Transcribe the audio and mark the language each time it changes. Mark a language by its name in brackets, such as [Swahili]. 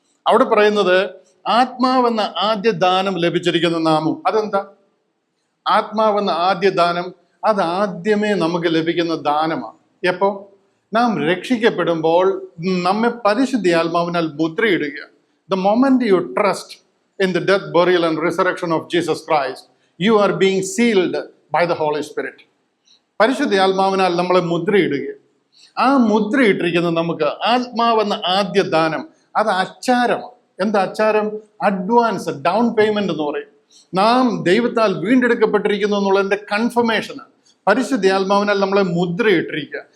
[Malayalam] അവിടെ പറയുന്നത് ആത്മാവെന്ന ആദ്യ ദാനം ലഭിച്ചിരിക്കുന്ന നാമം. അതെന്താ ആത്മാവെന്ന ആദ്യ ദാനം? അത് ആദ്യമേ നമുക്ക് ലഭിക്കുന്ന ദാനമാണ്. എപ്പോ നാം രക്ഷിക്കപ്പെടുമ്പോൾ നമ്മെ പരിശുദ്ധ ആത്മാവിനാൽ മുദ്രയിടുക. [English] The moment you trust in the death, burial and resurrection of Jesus Christ, you are being sealed by the Holy Spirit. [Malayalam] പരിശുദ്ധ ആത്മാവിനാൽ നമ്മളെ മുദ്രയിടുക. ആ മുദ്രയിട്ടിരിക്കുന്ന നമുക്ക് ആത്മാവെന്ന ആദ്യ ദാനം, അത് അച്ചാരമാണ്. എന്താ അച്ചാരം? അഡ്വാൻസ്, ഡൗൺ പേയ്മെന്റ് എന്ന് പറയും. നാം ദൈവത്താൽ വീണ്ടെടുക്കപ്പെട്ടിരിക്കുന്നു എന്നുള്ളതിന്റെ കൺഫർമേഷന് പരിശുദ്ധ ആത്മാവിനാൽ നമ്മളെ മുദ്രയിട്ടിരിക്കുക.